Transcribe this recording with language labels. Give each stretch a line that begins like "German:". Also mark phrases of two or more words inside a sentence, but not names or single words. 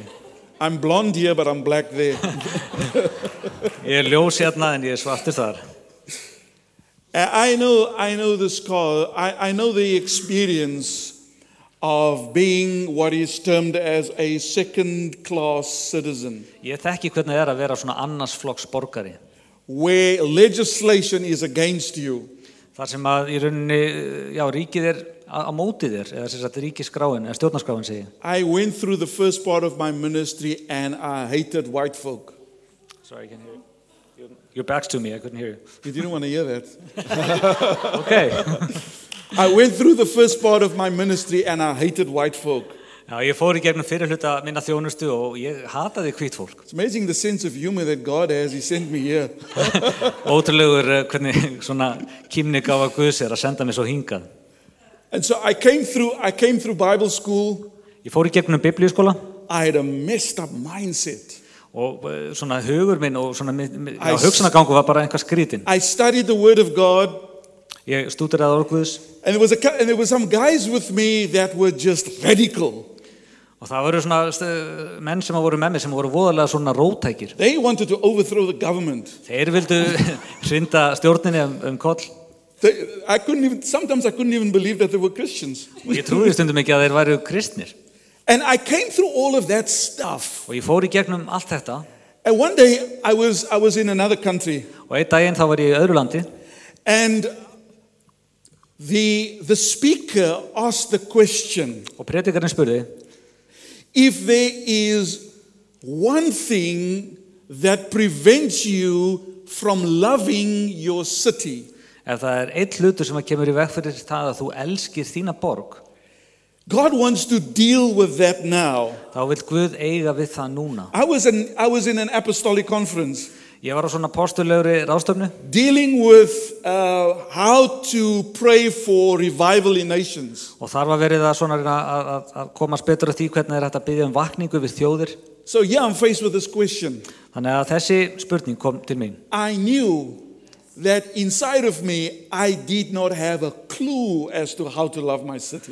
English: I'm blonde here, but I'm black there.
Icelandic: Ég ljós hérna en ég svartur þar.
English: I know the scar. I know the experience of being what is termed as a second-class citizen.
Icelandic: Ég þekki hvernig það að vera svona annars flokks borgari.
English: Where legislation is against you.
Icelandic: Þar sem að í rauninni, ríkið á móti þér, eða sem sagt ríkisskráin, eða stjórnarskráin segi.
English: I went through the first part of my ministry and I hated white folk. Sorry, I can hear you. Your back's to me, I couldn't hear you. You didn't want to hear that. Okay. I went through the first part of my ministry and I hated white folk.
Icelandic: Já, ég fór í gegnum fyrir hluta minna þjónustu og ég hataði hvítt fólk.
English: It's amazing the sense of humor that God has. He sent me here.
Icelandic: Ótrúlegur hvernig svona kímnigáfa Guðs að senda mig svo hingað.
English: And so I came through Bible school.
Icelandic: Ég fór í gegnum biblíuskóla.
English: I had a messed up mindset.
Icelandic: Og svona hugur minn og svona hugsanagangur var bara einhver skrítin.
English: I studied the word of God.
Icelandic: Ég stúderaði orð Guðs.
English: And there were some guys with me that were just radical.
Icelandic: Og það voru svona menn sem voru með mér sem voru voðalega svona róttækir.
English: They wanted to overthrow the government.
Icelandic: Þeir vildu hrinda stjórninni koll.
English: Sometimes I couldn't even believe that they were Christians.
Icelandic: Og ég trúði stundum ekki að þeir væru kristnir.
English: And I came through all of that stuff.
Icelandic: Og ég fór í gegnum allt þetta.
English: And one day I was in another country.
Icelandic: Og einn daginn þá var ég í öðru landi.
English: And the speaker asked the question.
Icelandic: Og predikarinn spurði.
English: If there is one thing that prevents you from loving your city.
Icelandic: Ef það einn hlutur sem kemur í veg fyrir það að þú elskir þína borg.
English: God wants to deal with that now.
Icelandic: Þá vill Guð eiga við það núna.
English: I was in an apostolic conference.
Icelandic: Ég var á svona postulegri ráðstefnu.
English: Dealing with how to pray for revival in nations.
Icelandic: Og þar var verið að svona að komast betur að því hvernig hægt að biðja vakningu við þjóðir.
English: So yeah, I'm faced with this question.
Icelandic: Þannig að þessi spurning kom til mín.
English: I knew that inside of me I did not have a clue as to how to love my city.